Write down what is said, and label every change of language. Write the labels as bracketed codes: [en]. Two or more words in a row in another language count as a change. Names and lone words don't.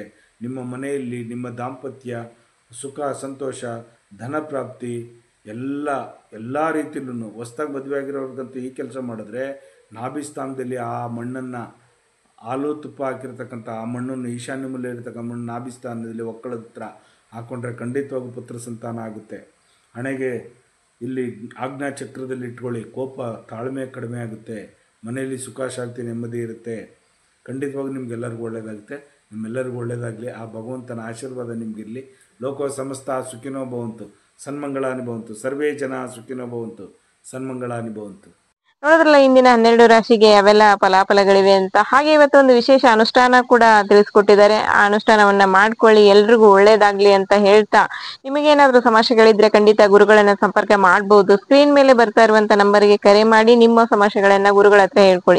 [kn] ನಿಮ್ಮ ಮನೆಯಲ್ಲಿ ನಿಮ್ಮ ದಾಂಪತ್ಯ ಸುಖ, ಸಂತೋಷ, ಧನ ಪ್ರಾಪ್ತಿ ಎಲ್ಲ ರೀತಿಯಲ್ಲೂ ಹೊಸ್ದಾಗಿ ಮದುವೆ ಆಗಿರೋರ್ಗಂತೂ ಈ ಕೆಲಸ ಮಾಡಿದ್ರೆ ನಾಭಿ ಸ್ಥಾನದಲ್ಲಿ ಆ ಮಣ್ಣನ್ನು ಹಾಲು ತುಪ್ಪ ಹಾಕಿರ್ತಕ್ಕಂಥ ಆ ಮಣ್ಣನ್ನು ಈಶಾನ್ಯ ಮೂಲೆ ಇರತಕ್ಕ ಮಣ್ಣು ನಾಭಿ ಸ್ಥಾನದಲ್ಲಿ ಒಕ್ಕಳದ ಹತ್ರ ಹಾಕ್ಕೊಂಡ್ರೆ ಖಂಡಿತವಾಗೂ ಪುತ್ರ ಸಂತಾನ ಆಗುತ್ತೆ. ಹಣೆಗೆ ಇಲ್ಲಿ ಆಜ್ಞಾ ಚಕ್ರದಲ್ಲಿ ಇಟ್ಕೊಳ್ಳಿ, ಕೋಪ ತಾಳ್ಮೆ ಕಡಿಮೆ ಆಗುತ್ತೆ, ಮನೆಯಲ್ಲಿ ಸುಖ ಶಾಂತಿ ನೆಮ್ಮದಿ ಇರುತ್ತೆ. ಖಂಡಿತವಾಗಿ ನಿಮ್ಗೆಲ್ಲರಿಗೂ ಒಳ್ಳೆಯದಾಗುತ್ತೆ. ನಿಮ್ಮೆಲ್ಲರಿಗೂ ಒಳ್ಳೆಯದಾಗಲಿ. ಆ ಭಗವಂತನ ಆಶೀರ್ವಾದ ನಿಮಗಿರಲಿ. [sa] ಲೋಕ ಸಮಸ್ತ ಸುಖಿನೋ ಭವಂತು, ಸನ್ಮಂಗಳಾನಿ ಭವಂತು, ಸರ್ವೇ ಜನ ಸುಖಿನೋ ಭವಂತು, ಸನ್ಮಂಗಳಾನಿ ಭವಂತು. [kn] ನೋಡಿದ್ರಲ್ಲ ಇಂದಿನ 12 ರಾಶಿಗೆ ಯಾವೆಲ್ಲ ಫಲಾಫಲಗಳಿವೆ ಅಂತ. ಹಾಗೆ ಇವತ್ತೊಂದು ವಿಶೇಷ ಅನುಷ್ಠಾನ ಕೂಡ ತಿಳಿಸ್ಕೊಟ್ಟಿದ್ದಾರೆ. ಆ ಅನುಷ್ಠಾನವನ್ನ ಮಾಡ್ಕೊಳ್ಳಿ, ಎಲ್ರಿಗೂ ಒಳ್ಳೇದಾಗ್ಲಿ ಅಂತ ಹೇಳ್ತಾ, ನಿಮಗೇನಾದ್ರೂ ಸಮಸ್ಯೆಗಳಿದ್ರೆ ಖಂಡಿತ ಗುರುಗಳನ್ನ ಸಂಪರ್ಕ ಮಾಡಬಹುದು. ಸ್ಕ್ರೀನ್ ಮೇಲೆ ಬರ್ತಾ ಇರುವಂತ ನಂಬರ್ಗೆ ಕರೆ ಮಾಡಿ ನಿಮ್ಮ ಸಮಸ್ಯೆಗಳನ್ನ ಗುರುಗಳ ಹತ್ರ ಹೇಳ್ಕೊಳ್ಳಿ.